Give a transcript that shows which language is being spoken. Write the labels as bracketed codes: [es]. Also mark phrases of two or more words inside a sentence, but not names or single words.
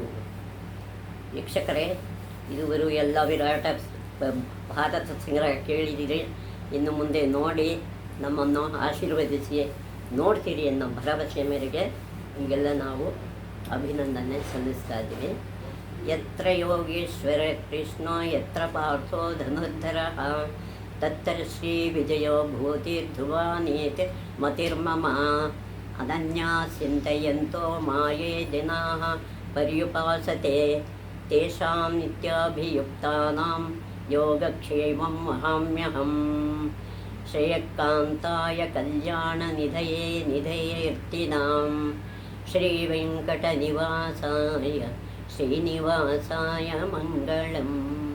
[kn] ವೀಕ್ಷಕರೇ, ಇದುವರು ಎಲ್ಲ ವಿರಾಟ ಭಾರತ ಸಂಗ್ರಹ ಕೇಳಿದಿರಿ. ಇನ್ನು ಮುಂದೆ ನೋಡಿ ನಮ್ಮನ್ನು ಆಶೀರ್ವದಿಸಿ ನೋಡ್ತೀರಿ ಅನ್ನೋ ಭರವಸೆ ಮೇರೆಗೆ ಈಗೆಲ್ಲ ನಾವು ಅಭಿನಂದನೆ ಸಲ್ಲಿಸ್ತಾ ಇದ್ದೀವಿ. [sa] ಯತ್ರ ಯೋಗೇಶ್ವರ ಕೃಷ್ಣೋ ಯತ್ರ ಪಾರ್ಥೋ ಧನುರ್ಧರ ತತ್ರ ಶ್ರೀ ವಿಜಯೋ ಭೂತಿರ್ಧ್ರುವಾನೇತಿ ಮತಿರ್ಮಮ ಅನನ್ಯಾ ಚಿಂತಯಂತೋ ಮಾಯೇ ಜನಾಃ ಪರ್ಯುಪಾಸತೆ ತೇಷಾಂ ನಿತ್ಯಾಭಿಯುಕ್ತಾನಾಂ ಯೋಗಕ್ಷೇಮಂ ವಹಾಮ್ಯಹಂ. ಶ್ರೇಯಕಾಂತಾಯ ಕಲ್ಯಾಣನಿಧಯೇ ನಿಧಯೇರ್ತಿನಾಂ ಶ್ರೀವೆಂಕಟನಿವಾಸಾಯ ಶ್ರೀನಿವಾಸಾಯ ಮಂಗಳಂ.